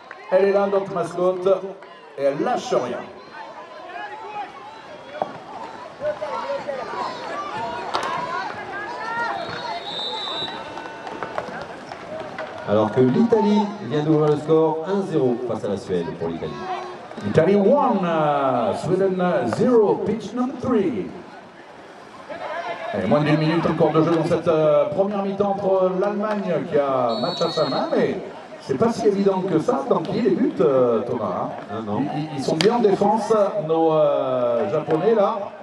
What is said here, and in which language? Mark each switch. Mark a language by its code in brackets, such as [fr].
[fr] Elle est là, notre mascotte, et elle lâche rien. Alors que l'Italie vient d'ouvrir le score 1-0 face à la Suède pour l'Italie. [en] Italy 1, Sweden 0, pitch number 3. [fr] Et moins d'une minute encore de jeu dans cette première mi-temps entre l'Allemagne qui a match à sa main, mais c'est pas si évident que ça d'enquiller les buts, Thomas. Hein. Non. Ils sont bien en défense, nos Japonais là.